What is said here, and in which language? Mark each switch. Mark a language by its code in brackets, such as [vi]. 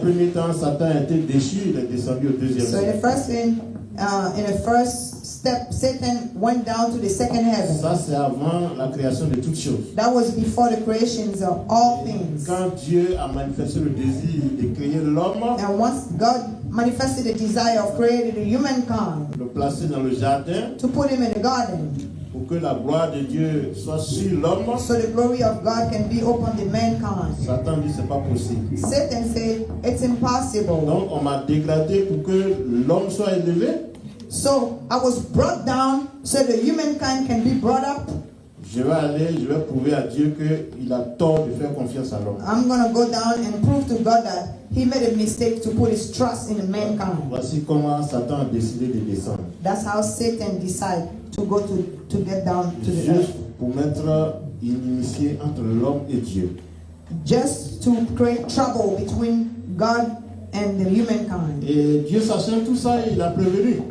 [fr] premier temps, Satan a été déchu, il est descendu au deuxième [en] So in [fr] ciel. [en] the first thing, in the first step, Satan went down to the second heaven. [fr] Ça, c'est avant la création de toutes choses. [en] That was before the creations of all things. [fr] Quand Dieu a manifesté le désir de créer l'homme, [en] And once God manifested the desire of creating the humankind, [fr] le placer dans le jardin [en] to put him in the garden, [fr] pour que la gloire de Dieu soit sur l'homme, [en] so the glory of God can be upon the mankind. [fr] Satan dit c'est pas possible. [en] Satan said, it's impossible. [fr] Donc on m'a dégradé pour que l'homme soit élevé. [en] So I was brought down so the humankind can be brought up. [fr] je vais aller, je vais prouver à Dieu qu'il a tort de faire confiance à l'homme. [en] I'm going to go down and prove to God that he made a mistake to put his trust in mankind. [fr] Voici comment Satan a décidé de descendre. [en] That's how Satan decided to go to get down to the [fr] Juste [en] earth. [fr] pour mettre une inimitié entre l'homme et Dieu. [en] Just to create trouble between God and the humankind. [fr] Et Dieu sachant tout ça, il a prévenu.